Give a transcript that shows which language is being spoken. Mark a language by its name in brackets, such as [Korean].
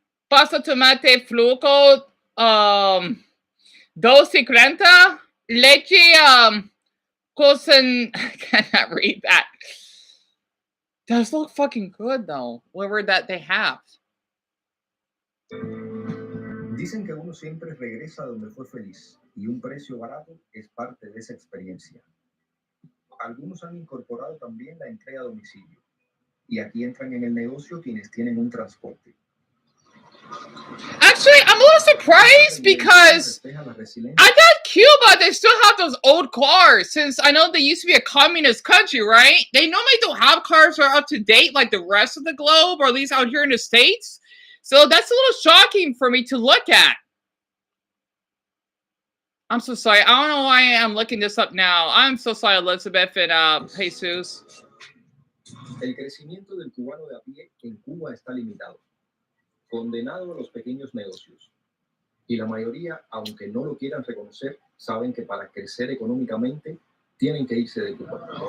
[Spanish] Pasta, tomate, fluco. 2.50. [English] Leche, Coulson. I cannot read that. Those look fucking good, though. Whatever that they have. [Spanish] Dicen que uno siempre regresa donde fue feliz y un precio barato es parte de esa experiencia. Algunos han incorporado también la entrega a domicilio y aquí entran en el negocio quienes tienen un transporte. [English] Actually, I'm a little surprised because I thought Cuba, they still have those old cars since I know they used to be a communist country, right? They normally don't have cars that are up to date like the rest of the globe, or at least out here in the States. So that's a little shocking for me to look at. I'm so sorry. I don't know why I'm looking this up now. I'm so sorry, Elizabeth and Jesus. [Spanish] El crecimiento del cubano de a pie en Cuba está limitado, condenado a los pequeños negocios. Y la mayoría, aunque no lo quieran reconocer, saben que para crecer económicamente tienen que irse de Cuba.